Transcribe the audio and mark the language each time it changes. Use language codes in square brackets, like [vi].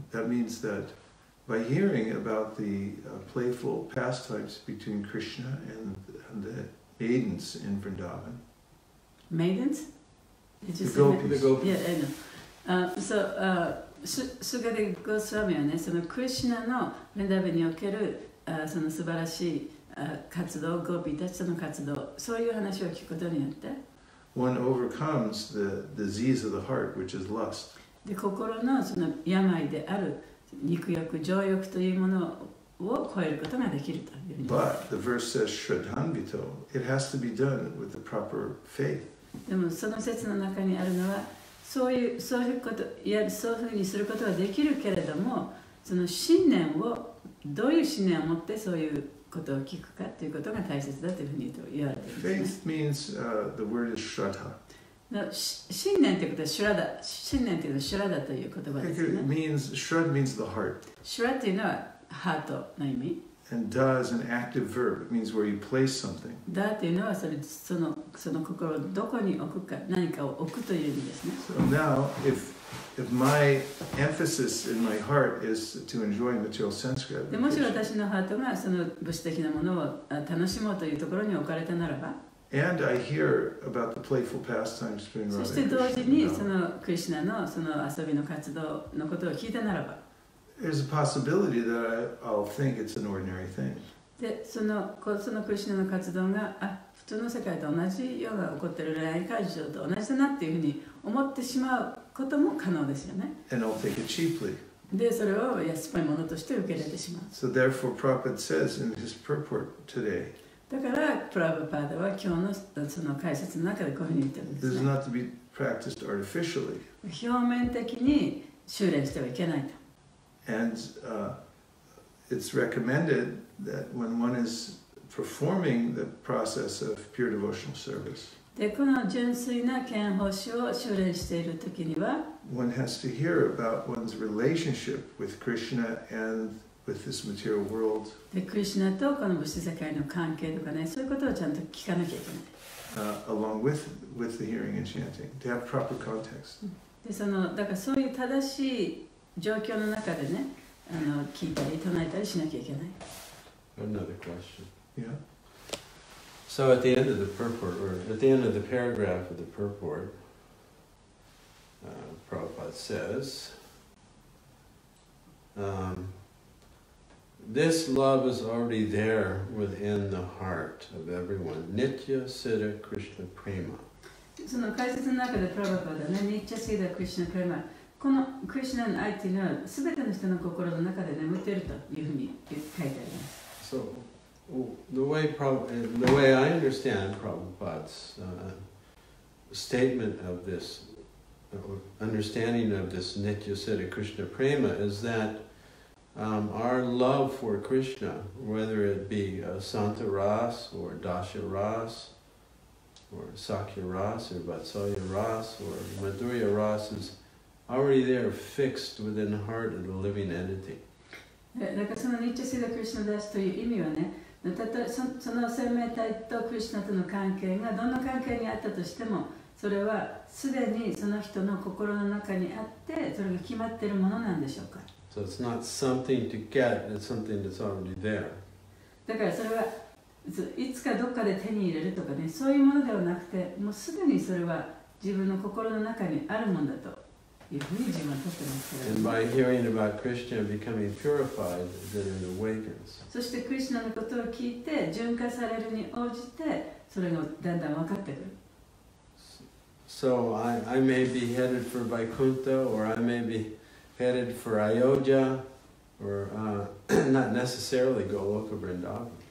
[en] That means that by hearing about the playful pastimes between Krishna and the maidens in Vrindavan. Maidens? The gopis. Yeah, I know. [ja] So, Shukadeva Goswami はね、そのクリシュナのヴリンダーバンにおけるその素晴らしい活動、ゴーピーたちとの活動、そういう話を聞くことによって、 [en] one overcomes the disease of the heart, which is lust. [ja] で、心のその病である肉欲、情欲というものを超えることができるというふうに。 [en] But the verse says Shradhanvito. It has to be done with the proper faith. [ja] でもその説の中にあるのは、そういうこと、いやそういうふうにすることはできるけれども、その信念をどういう信念を持ってそういうことを聞くかということが大切だというふうに言われているんですね。 [en] Faith means the word is Shraddha. [ja] 信念ということはシュラダ、信念というのはシュラダという言葉ですね。 [en] Shrad means the heart. [ja] シュラというのはハートの意味。 [en] And da is an active verb. It means where you place something. [ja] だというのはその心をどこに置くか、何かを置くという意味ですね。 [en] So now, if my emphasis in my heart is to enjoy material sense [ja] でもし [en] gratification, [ja] 私のハートがその物質的なものを楽しもうというところに置かれたならば、 [en] and I hear about the playful pastimes between [ja] そ [en] Radha [ja] して [en] and [ja] 同時にそ [en] Krishna, [ja] のクリシュナのその遊びの活動のことを聞いたならば、 [en] there's a possibility that I'll think it's an ordinary thing. [ja] でそのクリシュナの活動が普通の世界と同じような起こっている恋愛感情と同じだなっていうふうに思ってしまうことも可能ですよね。 [en] And I'll take it cheaply. [ja] でそれを安っぽいものとして受け入れてしまう。 [en] So therefore, Prabhupada says in his purport today, [ja] だからプラブパーダは今日のその解説の中でこういうふうに言ってるんで [en] this [ja] す [en] is [ja] ね。 [en] not to be practiced artificially. [ja] 表面的に修練してはいけないと。 [en] And it's recommended that when one is performing the process of pure devotional service, [ja] でこの純粋な見奉仕を修練しているときには、 [en] one has to hear about one's relationship with Krishna and with this material world, [ja] でクリシュナとこの物質世界の関係とかね、そういうことをちゃんと聞かなきゃいけない。 [en] along with the hearing and chanting, to have proper context. [ja] でだからそういう正しい状況の中でね、聞いたり唱えたりしなきゃいけない。 [en] Another question. Yeah. So at the end of the purport, or at the end of the paragraph of the purport, Prabhupada says, this love is already there within the heart of everyone. [sa] Nitya Siddha Krishna Prema. [ja] その解説の中でプラバパーダね、ニッチャシーダクリシュナプレマ、このクリシュナの愛っていうのは全ての人の心の中で眠っているというふうに書いてあります。 [en] So the way I understand Prabhupada's statement of this, understanding of this Nitya Siddha Krishna Prema is that our love for Krishna, whether it be Santa Ras or Dasha Ras, or Sakya Ras, or Vatsalya Ras, or Madhurya Ras, is already there, fixed within the heart of the living entity. [ja] だからそのニッチャシーダクリシュナダスという意味はね、たとえその生命体とクリシュナとの関係がどんな関係にあったとしても、それはすでにその人の心の中にあって、それが決まっているものなんでしょうか。 [en] So it's not something to get, it's something that's already there. [ja] だからそれはいつかどっかで手に入れるとかね、そういうものではなくて、もうすでにそれは自分の心の中にあるものだというふうに自分はとってますけれども。 [en] And by hearing about Krishna becoming purified, then it awakens. [ja] そしてクリシュナのことを聞いて純化されるに応じてそれがだんだん分かってくる。 [en] So I may be headed for Vaikuntha, or I may be headed for Ayodhya, or not necessarily Goloka Vrindavan.